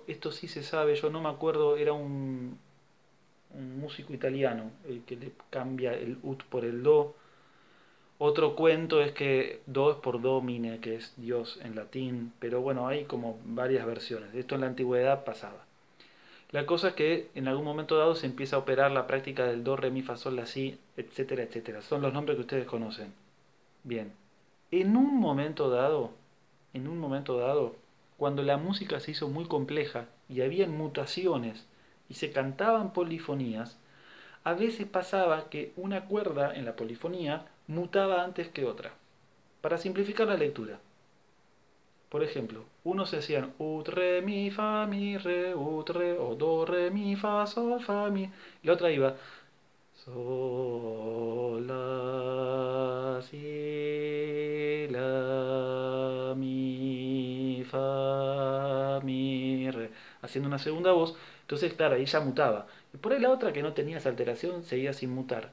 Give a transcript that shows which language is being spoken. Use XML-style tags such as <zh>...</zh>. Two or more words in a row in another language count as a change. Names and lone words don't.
<es>Esto sí se sabe, yo no me acuerdo, era un músico italiano el que le cambia el ut por el do. Otro cuento es que do es por domine, que es Dios en latín, pero bueno, hay como varias versiones. Esto en la antigüedad pasaba. La cosa es que en algún momento dado se empieza a operar la práctica del do, re, mi, fa, sol, la, si, etcétera, etcétera. Son los nombres que ustedes conocen. Bien. En un momento dado, cuando la música se hizo muy compleja y habían mutaciones y se cantaban polifonías, a veces pasaba que una cuerda en la polifonía mutaba antes que otra. Para simplificar la lectura, por ejemplo, unos se hacían ut, re, mi, fa, mi, re, ut, re, o do, re, mi, fa, sol, fa, mi, y la otra iba sol, la, si, la, mi, fa, mi, re, haciendo una segunda voz. Entonces, claro, ahí ya mutaba. Y por ahí la otra que no tenía esa alteración seguía sin mutar.</es>